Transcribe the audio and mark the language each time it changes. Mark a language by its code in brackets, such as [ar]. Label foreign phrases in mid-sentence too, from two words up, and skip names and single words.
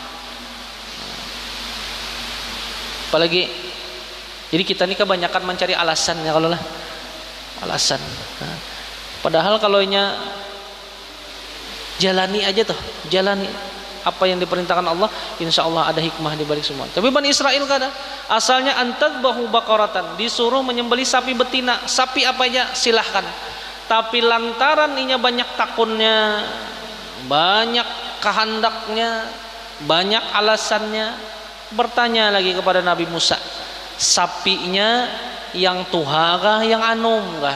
[id] Apalagi jadi kita ini kebanyakan mencari alasannya kalau lah alasan. Nah, padahal kalau jalani aja tuh, jalani apa yang diperintahkan Allah, [ar] إن شاء الله [id] ada hikmah di balik semua. [bjn] Tapi Bani Israel kada, asalnya [ar] أن تذبحوا بقرة, [bjn] disuruh menyembelih sapi betina. Sapi apa aja silahkan, tapi lantaran inya banyak takunnya, banyak kehendaknya, banyak alasannya, bertanya lagi kepada Nabi Musa, sapinya yang tuha kah, yang anum kah?